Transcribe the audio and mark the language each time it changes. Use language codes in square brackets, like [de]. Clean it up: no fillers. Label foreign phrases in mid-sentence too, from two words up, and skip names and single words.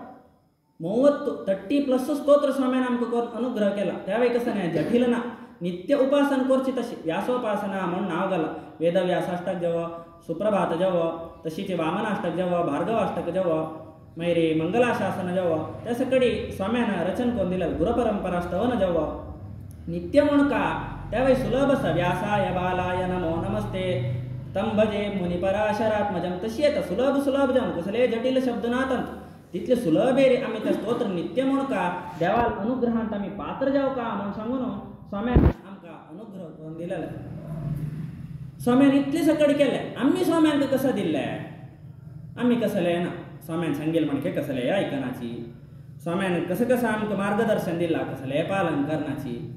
[kok] 30+ स्तोत्र स्वाम्यान आमकां अनुग्रह केला त्यावेळी कसं नाही जटिल ना नित्य उपासन करची तशी व्यासोपासना म्हणून नाव घाला वेदव्यासाष्टक जेवो सुप्रभात जेवो तशीच वामनाष्टक जेवो भार्गवाष्टक जेवो मागीर मंगलाशासन जेवो त्या सकडी स्वाम्यान रचन करून दिलें गुरुपरंपरा स्तवन जेवो नित्य म्हण का त्यावेळी सुलभ आसा [sa] व्यासाय बालाय नमो नमस्ते तम भजे मुनिपराशरात्मजम [kok] तशी येता सुलभ जावन कसले जटिल शब्द नात तितले सुलभेर आमी ते स्तोत्र नित्य म्हण का देवाल अनुग्रहांत आमी पात्र जाव का म्हण सांगून स्वाम्यान आमकां अनुग्रह करून दिलेले स्वाम्यान इतले सकड केले आमी स्वाम्यांक कसं दिल्ले आमी कसले ना स्वाम्यान सांगेल म्हणके कसले आयकनाची स्वाम्यान कसं आमकां मार्गदर्शन दिला कसले पालन करनाची